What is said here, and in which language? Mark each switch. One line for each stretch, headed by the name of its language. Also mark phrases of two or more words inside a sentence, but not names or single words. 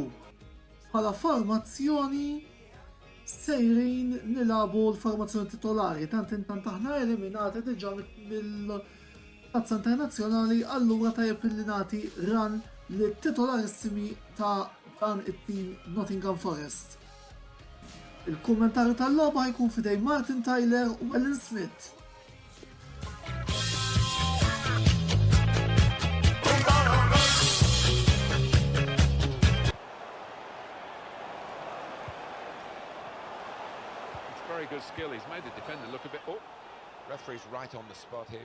Maltese: Bħala formazzjoni sejrin nilagħbu l-formazzjoni titolari, tant intant aħna eliminati diġà mill-tazza internazzjonali, allura tajjeb illi nagħti ran lit-titolarissimi ta' dan it-tim Nottingham Forest. Il-kummentarju tal-logħba jkun fidej Martin Tyler u Alan Smith.
English: Very good skill. He's made the defender look a bit... Oh, referee's right on the spot here.